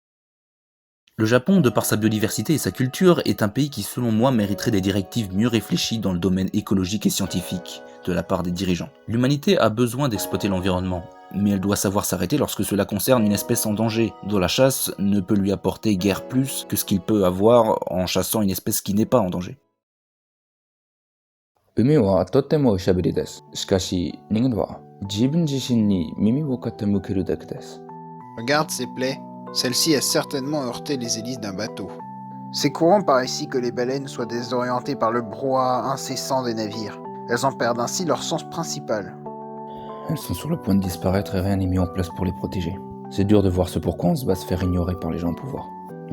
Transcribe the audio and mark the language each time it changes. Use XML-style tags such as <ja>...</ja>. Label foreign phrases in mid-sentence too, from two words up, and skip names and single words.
<fr>Le Japon, de par sa biodiversité et sa culture, est un pays qui selon moi mériterait des directives mieux réfléchies dans le domaine écologique et scientifique de la part des dirigeants. L'humanité a besoin d'exploiter l'environnement, mais elle doit savoir s'arrêter lorsque cela concerne une espèce en danger, dont la chasse ne peut lui apporter guère plus que ce qu'il peut avoir en chassant une espèce qui n'est pas en danger.</fr> <ja>海はとてもおしゃべりです。しかし、人間は自分自身に耳を傾けるだけです。</ja> <fr>Regarde ces plaies. Celle-ci a certainement heurté les hélices d'un bateau. C'est courant par ici que les baleines soient désorientées par le brouhaha incessant des navires. Elles en perdent ainsi leur sens principal. Elles sont sur le point de disparaître et rien n'est mis en place pour les protéger. C'est dur de voir ce pourquoi on se bat se faire ignorer par les gens au pouvoir.</fr>